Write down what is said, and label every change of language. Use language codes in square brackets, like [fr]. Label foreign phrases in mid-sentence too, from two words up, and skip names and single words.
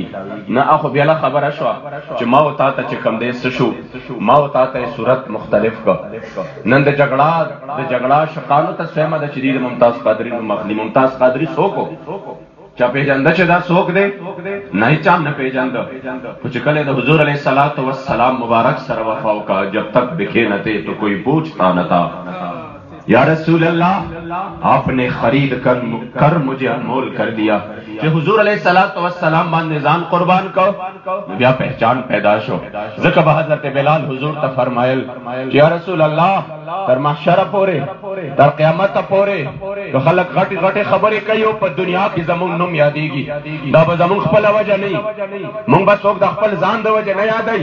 [ps] نه اخو بیا خبره شوه چې ما و تا ته چې کم دی څه شو، ما و تا ته صورت مختلف کړ. نن د جګړه شقانو ته سویمه ده چې د ممتاز قادري نوم اخلي. ممتاز قادري څوک و؟ چا پیژنده چې دا څوک دی؟ نه چا نه پیژنده. خو چې کله د حضور علیه السلام مبارک سره وفا وکړه [ur] جب تک دکھے نہ تھے تو کوئی پوچھتا نہ تھا، یا رسول اللہ آپ نے خرید کر مجھے انمول کر دیا. [ps] چې حضور [ar] علیہ السلام [ps] باندې ځان قربان کو بیا پہچان پیدا شو. ځکه به حضرت بلال حضور ته فرمایل چې یا رسول الله تر محشر پورې تر قیامت پورې که خلک غټې غټې خبرې کوي او په دنیا کې زمونږ نوم یادېږي دا به زمونږ خپله وجه نه وي، مونږ به څوک د خپل ځان د وجه نه یادوي.